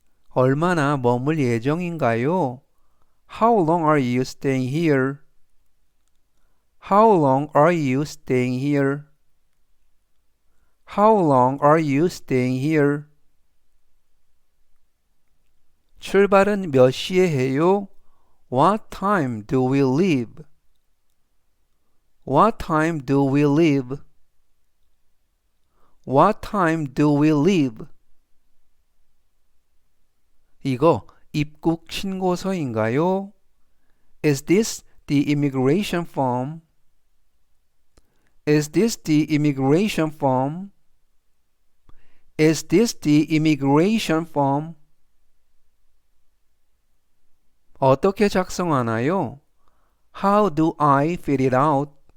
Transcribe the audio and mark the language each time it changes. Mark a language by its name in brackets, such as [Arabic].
[Korean] 얼마나 머물 예정인가요? [English] How long are you staying here? How long are you staying here? How long are you staying here? [Korean] 출발은 몇 시에 해요? [English] What time do we leave? What time do we leave? What time do we leave? [Korean] 이거 입국 신고서인가요? [English] Is this the immigration form? Is this the immigration form? Is this the immigration form? [Korean] 어떻게 작성하나요? [English] How do I fill it out?